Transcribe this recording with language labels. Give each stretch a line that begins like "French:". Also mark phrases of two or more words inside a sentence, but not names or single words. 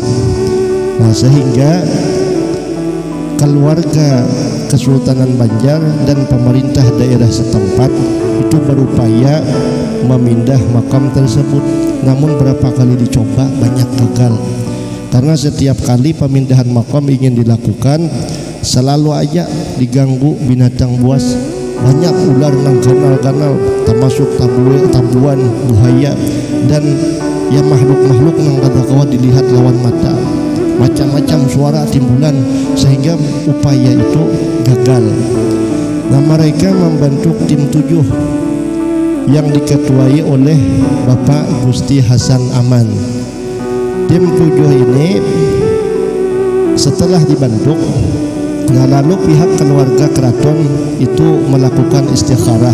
Indonesian: Nah, sehingga keluarga Kesultanan Banjar dan pemerintah daerah setempat itu berupaya memindah makam tersebut. Namun berapa kali dicoba banyak gagal. Karena setiap kali pemindahan makam ingin dilakukan selalu aja diganggu binatang buas.
Banjar: Banyak ular nang ganal-ganal, termasuk tabuan, buaya, dan ya makhluk-makhluk nang kada-kada dilihat lawan mata.
Indonesian: Macam-macam suara timbulan sehingga upaya itu gagal. Nah, mereka membentuk tim 7 yang diketuai oleh Bapak Gusti Hasan Aman. Tim 7 ini setelah dibentuk, nah lalu pihak keluarga keraton itu melakukan istikharah.